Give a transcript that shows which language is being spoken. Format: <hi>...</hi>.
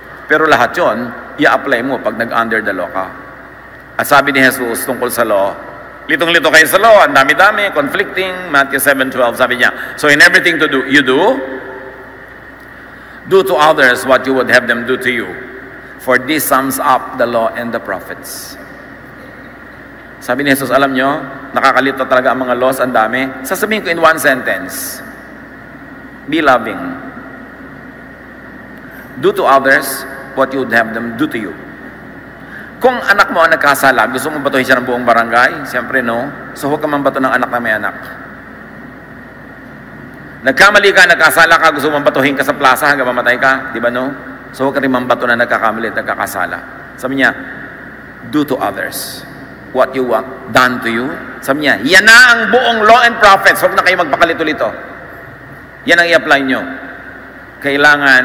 <tl>Pero lahat yun, i-apply mo pag nag-under the law ka. At sabi ni Jesus tungkol sa law, Litong-lito kayo sa law, ang dami-dami, conflicting, Matthew 7:12, sabi niya.</tl> <en>So in everything you do to others what you would have them do to you. For this sums up the law and the prophets.</en> <tl>Sabi ni Jesus, alam nyo, nakakalito talaga ang mga laws, ang dami. Sasabihin ko</tl> <en>in one sentence, be loving. Do to others what you would have them do to you.</en> <tl>Kung anak mo ang nagkasala, gusto mong batuhin siya ng buong barangay? Siyempre no. So huwag ka man bato ng anak na may anak. Nagkamali ka, nagkasala ka, gusto mong batuhin ka sa plaza hanggang mamatay ka, di ba no? So huwag ka rin mambato na nagkakamali at nagkakasala. Sabi niya,</tl> <en>do to others what you want done to you.</en> <tl>Sabi niya, yan na ang buong</tl> <en>law and prophets.</en> <tl>Huwag na kayo magpakalito-lito. Yan ang i-apply nyo. Kailangan</tl>